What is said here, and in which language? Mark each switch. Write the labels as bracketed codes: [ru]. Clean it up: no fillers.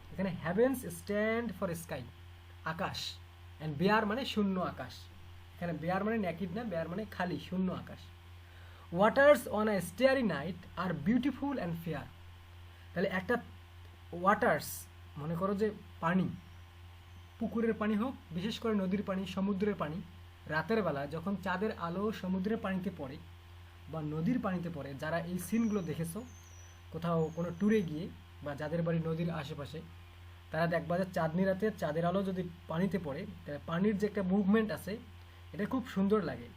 [en] এখানে heavens stand for sky, আকাশ, and bare [bn] মানে শূন্য আকাশ। এখানে bare মানে naked না, bare মানে খালি, শূন্য আকাশ। [en] Waters on a starry night are beautiful and fair. [bn] তাহলে একটা ওয়াটার্স, মনে করো যে পানি, পুকুরের পানি হোক, বিশেষ করে নদীর পানি, সমুদ্রের পানি, রাতের বেলা যখন চাঁদের আলো সমুদ্রের পানিতে পড়ে বা নদীর পানিতে পড়ে, যারা এই সিনগুলো দেখেছো কোথাও কোনো ট্যুরে গিয়ে বা যাদের বাড়ি নদীর আশেপাশে, তারা দেখবা যে চাঁদনি রাতে চাঁদের আলো যদি পানিতে পড়ে, পানির যে একটা মুভমেন্ট আছে, এটা খুব সুন্দর লাগে।